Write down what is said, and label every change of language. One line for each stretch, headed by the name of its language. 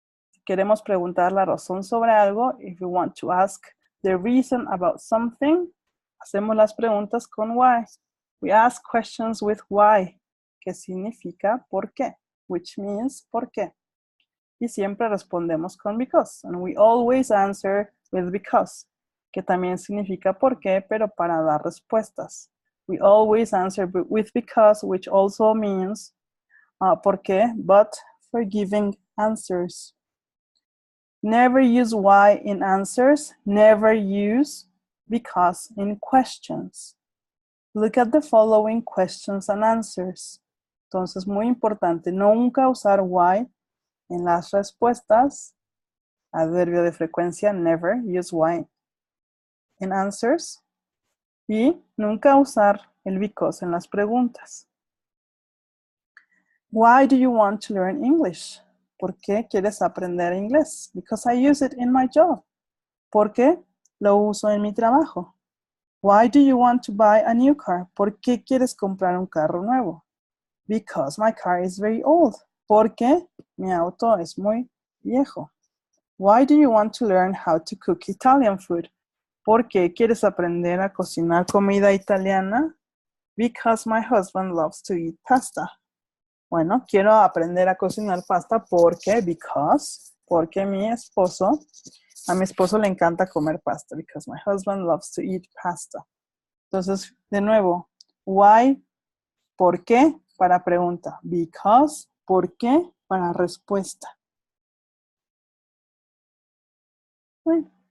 Spanish: Si queremos preguntar la razón sobre algo,
English: if you want to ask the reason about something,
Spanish: hacemos las preguntas con why.
English: We ask questions with why,
Spanish: que significa por qué,
English: which means
Spanish: por qué. Y siempre respondemos con because,
English: and we always answer with because,
Spanish: que también significa por qué, pero para dar respuestas.
English: We always answer with because, which also means
Spanish: por qué,
English: but for giving answers. Never use why in answers. Never use because in questions. Look at the following questions and answers.
Spanish: Entonces, muy importante, nunca usar why en las respuestas. Adverbio de frecuencia,
English: never use why in answers.
Spanish: Y nunca usar el because en las preguntas.
English: Why do you want to learn English?
Spanish: ¿Por qué quieres aprender inglés?
English: Because I use it in my job.
Spanish: ¿Por qué lo uso en mi trabajo?
English: Why do you want to buy a new car?
Spanish: ¿Por qué quieres comprar un carro nuevo?
English: Because my car is very old.
Spanish: Porque mi auto es muy viejo.
English: Why do you want to learn how to cook Italian food?
Spanish: ¿Por qué quieres aprender a cocinar comida italiana?
English: Because my husband loves to eat pasta.
Spanish: Bueno, quiero aprender a cocinar pasta porque, porque a mi esposo le encanta comer pasta.
English: Because my husband loves to eat pasta.
Spanish: Entonces, de nuevo, why, ¿por qué? Para pregunta. Because, ¿por qué? Para respuesta. Bueno.